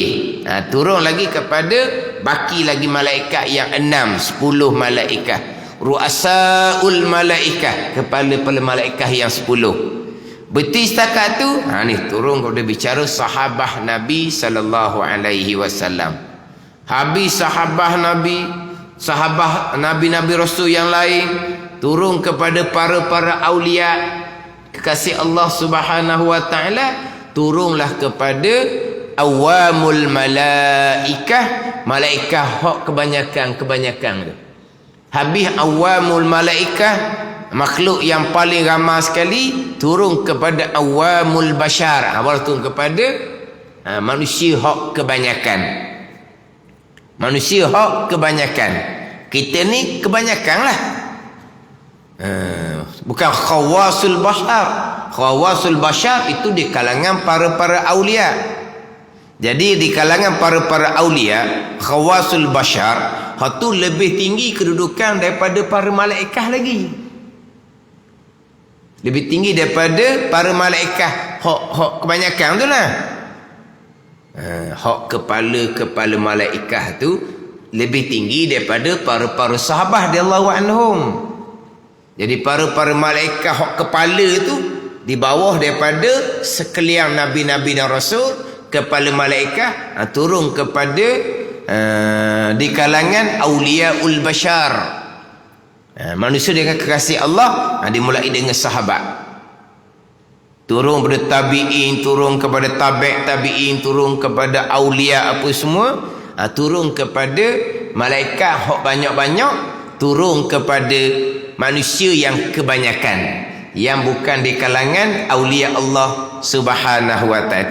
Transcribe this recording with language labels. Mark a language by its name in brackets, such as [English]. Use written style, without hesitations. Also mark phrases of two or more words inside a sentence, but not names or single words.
[Malay] Turun lagi kepada baki lagi malaikat yang 6, 10 malaikat. [Arabic] رؤساء الملائكة, [Malay] kepala-kepala malaikat yang 10. Betul setakat tu, ni turun kepada bicara sahabah Nabi [Arabic] صلى الله عليه وسلم. [Malay] Habis sahabah Nabi Rasul yang lain, turun kepada para aulia kekasih Allah [Arabic] سبحانه وتعالى, [Malay] turunlah kepada [Arabic] عوام الملائكة, [Malay] malaikat hak kebanyakan tu. Habis [Arabic] عوام الملائكة, [Malay] makhluk yang paling ramai sekali, turun kepada [Arabic] عوام البشر, [Malay] baru turun kepada manusia hak kebanyakan. Manusia hak kebanyakan. Kita ni kebanyakan lah. Bukan [Arabic] خواص البشر. خواص البشر [Malay] itu di kalangan para aulia. Jadi di kalangan para aulia, [Arabic] خواص البشر [Malay] itu lebih tinggi kedudukan daripada para malaikat lagi. Lebih tinggi daripada para malaikat hak kebanyakan tu lah. Hak kepala malaikat tu lebih tinggi daripada para sahabat [Arabic] رضي الله عنهم. [Malay] Jadi para malaikat hak kepala tu di bawah daripada sekalian nabi-nabi dan rasul. Kepala malaikat turun kepada di kalangan [Arabic] أولياء البشر, [Malay] manusia dengan kekasih Allah. Dimulai dengan sahabat, turun kepada tabi'in, turun kepada tabi'in, turun kepada aulia apa semua, turun kepada malaikat hak banyak-banyak, turun kepada manusia yang kebanyakan, yang bukan di kalangan aulia Allah [Arabic] سبحانه وتعالى.